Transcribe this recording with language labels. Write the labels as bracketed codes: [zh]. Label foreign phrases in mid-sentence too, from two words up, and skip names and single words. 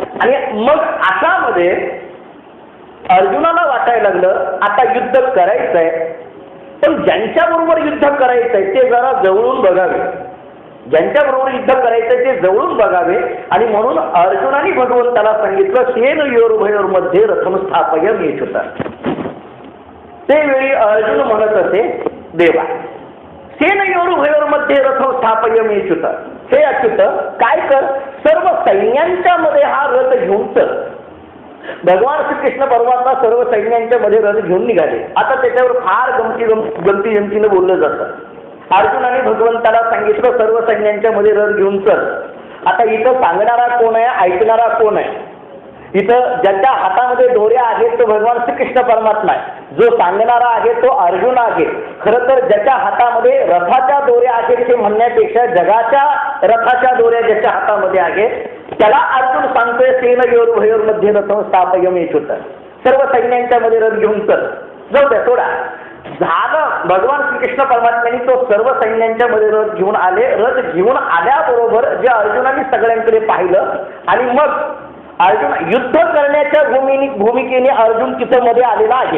[mr] आणि मग अशामध्ये अर्जुनाला वाटायला लागलं आता युद्ध करायचंय, पण ज्यांच्याबरोबर युद्ध करायचंय ते जरा जवळून बघावे, ज्यांच्याबरोबर युद्ध करायचंय ते जवळून बघावे. आणि म्हणून अर्जुनाने भगवंताला सांगितलं [sa] सेनयोरुभयोर्मध्ये रथम स्थापयम इच्छुत. [mr] ते वेळी अर्जुन म्हणत असे, [sa] देवा सेनयोरुभयोर्मध्ये रथम स्थापयम इच्छुत, [mr] हे अच्युत काय कर, सर्व सैन्यांच्या मध्ये हा रथ घेऊन चल. भगवान श्रीकृष्ण परमात्मा सर्व सैन्यांच्या मध्ये रथ घेऊन निघाले. आता त्याच्यावर फार गमती जमतीनं बोललं जातं. अर्जुनाने भगवंताला सांगितलं सर्व सैन्यांच्या मध्ये रथ घेऊन चल. आता इथं सांगणारा कोण आहे, ऐकणारा कोण आहे? इथं ज्याच्या हातामध्ये दोऱ्या आहेत तो भगवान श्रीकृष्ण परमात्मा आहे, जो सांगणारा आहे तो अर्जुन आहे. खरं तर ज्याच्या हातामध्ये रथाच्या दोऱ्या आहेत ते म्हणण्यापेक्षा जगाच्या रथाच्या दोऱ्या ज्याच्या हातामध्ये आहेत त्याला अर्जुन सांगतोय [sa] सेनयोरुभयोर्मध्ये रथम स्थापयम इच्छुत, [mr] सर्व सैन्यांच्या मध्ये रथ घेऊन चल. जाऊ द्या सोडा झालं. भगवान श्रीकृष्ण परमात्म्याने तो सर्व सैन्यांच्या मध्ये रथ घेऊन आले. रथ घेऊन आल्याबरोबर जे अर्जुनाने सगळ्यांकडे पाहिलं आणि मग अर्जुन युद्ध करण्याच्या भूमिकेने अर्जुन तिथं मध्ये आलेला आहे.